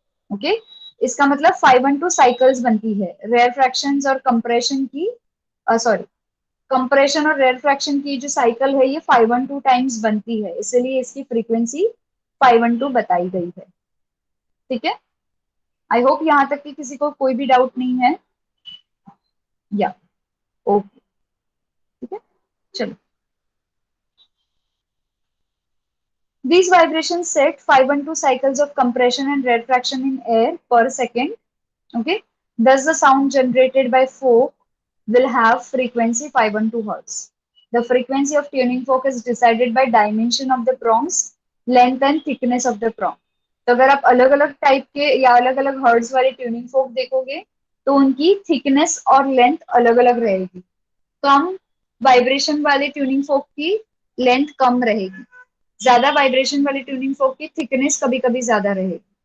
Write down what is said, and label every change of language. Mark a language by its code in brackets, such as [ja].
[hi] Okay, इसका मतलब 512 cycles बनती है। रेयर फ्रैक्शंस और कंप्रेशन की, सॉरी, कंप्रेशन और रेयर फ्रैक्शन की जो साइकिल है ये 512 टाइम्स बनती है, इसलिए इसकी फ्रीक्वेंसी 512 बताई गई है, ठीक है। [en] I hope [hi] यहाँ तक कि किसी को कोई भी डाउट नहीं है, या ओके, ठीक है। चलो, [en] These vibrations set 512 cycles of compression and rarefaction in air per second. Okay. Thus, the sound generated by fork will have frequency 512 hertz. The frequency of tuning fork is decided by dimension of the prongs, length and thickness of the prong. [hi] तो अगर आप अलग अलग type के या अलग अलग hertz वाले ट्यूनिंग फोक देखोगे तो उनकी थिकनेस और लेंथ अलग अलग रहेगी। कम वाइब्रेशन वाले ट्यूनिंग फोक की लेंथ कम रहेगी, ज्यादा वाइब्रेशन वाले ट्यूनिंग फोक की थिकनेस कभी कभी ज्यादा रहेगी।